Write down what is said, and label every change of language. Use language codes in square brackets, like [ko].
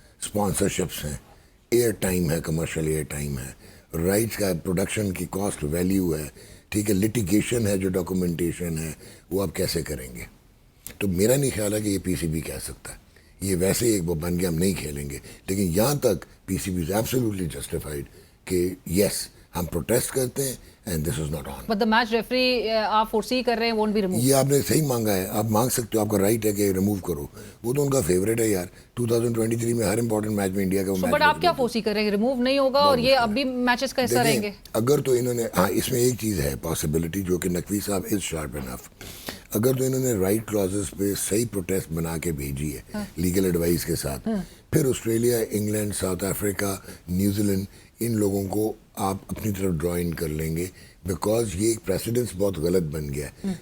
[ur] Sponsorships ہیں, year time ہے, commercial year time ہے, رائٹس کا پروڈکشن کی کاسٹ ویلیو ہے, ٹھیک ہے, لٹیگیشن ہے, جو ڈاکومنٹیشن ہے وہ آپ کیسے کریں گے. تو میرا نہیں خیال ہے کہ یہ پی سی بی کہہ سکتا ہے, یہ ویسے ایک وہ بن گیا ہم نہیں کھیلیں گے. لیکن یہاں تک پی C B [en] is absolutely justified [ur] کہ یس ہم پروٹیسٹ کرتے ہیں [en] and this is not on. But the match referee [ur] آپ فورسی کر رہے ہیں [en] won't be removed. [ur] یہ آپ نے صحیح مانگا ہے, آپ مانگ سکتے ہو, آپ کا رائٹ ہے کہ ریموو کرو, وہ تو ان کا فیوریٹ ہے یار. 2023 میں ہر امپورٹنٹ میچ میں انڈیا کا میچ. بٹ آپ کیا فورسی کر رہے ہیں, ریموو نہیں ہوگا اور یہ اب بھی میچز کا حصہ رہیں گے. اگر تو انہوں نے, ہاں اس میں ایک چیز ہے پاسبلٹی جو کہ نقوی صاحب [en] is sharp enough, [ur] اگر تو انہوں نے رائٹ کلوزز پہ صحیح پروٹیسٹ بنا کے بھیجی ہے لیگل ایڈوائس کے ساتھ, پھر Australia, England, South Africa, New Zealand, ان لوگوں کو آپ اپنی طرف ڈرا ان کر لیں گے, بیکاز یہ ایک پریسیڈنس بہت غلط بن گیا ہے.